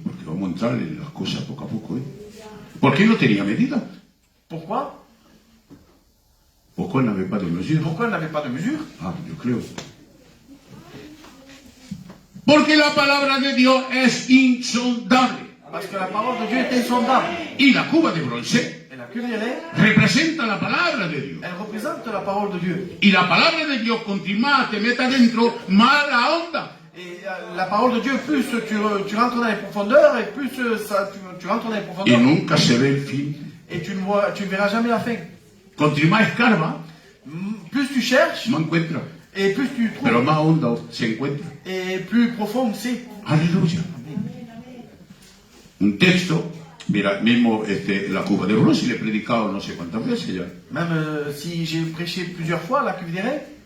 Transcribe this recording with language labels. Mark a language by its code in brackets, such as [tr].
[es] Porque vamos a entrar en las cosas poco a poco. ¿Por qué no tenía medida? [fr] Pourquoi? Pourquoi elle n'avait pas de mesure? Pourquoi elle n'avait pas de mesure? [es] Ah, yo creo. Porque la palabra de Dios es insondable. [fr] Parce que la parole de Dieu est insondable. [es] Y la cuba de bronce [fr] Et la cuve des reins, [es] representa la palabra de Dios. [fr] elle représente la parole de Dieu. [es] Y la palabra de Dios, cuanto más te meta dentro, más la onda. [fr] Et la parole de Dieu, plus tu rentres dans les profondeurs, et plus tu rentres dans les [es] Y [fr] profondeurs, [es] nunca se ve el fin. [fr] et tu ne verras jamais la fin. [es] Cuanto más escarba, [fr] Plus tu cherches, [es] más encuentra. [fr] et plus tu [es] Pero [fr] trouves, [es] más honda se encuentra. [fr] et plus profond c'est. [es] Aleluya. Un texto, mira, mismo la cuba de bronce, le he predicado no sé cuántas veces ya. [fr] Même si j'ai prêché plusieurs fois la cuve des reins,